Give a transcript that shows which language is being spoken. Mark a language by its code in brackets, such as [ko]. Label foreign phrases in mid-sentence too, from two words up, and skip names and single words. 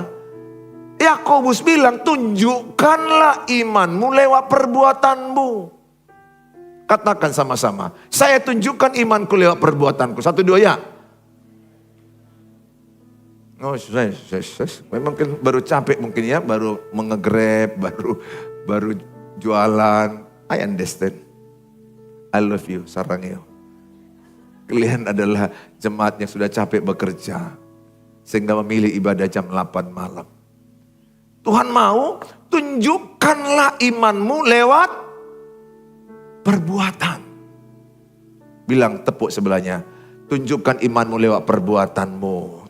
[id] Yakobus bilang, tunjukkanlah imanmu lewat perbuatanmu. Katakan sama-sama, saya tunjukkan imanku lewat perbuatanku. 1, 2 ya. Oh, saya memang baru capek mungkin ya, baru mengegrab, baru jualan. [en] I understand. I love you, Sarangyo. [id] Kalian adalah jemaat yang sudah capek bekerja. Sehingga memilih ibadah jam 8 malam. Tuhan mau tunjukkanlah imanmu lewat perbuatan. Bilang tepuk sebelahnya, tunjukkan imanmu lewat perbuatanmu.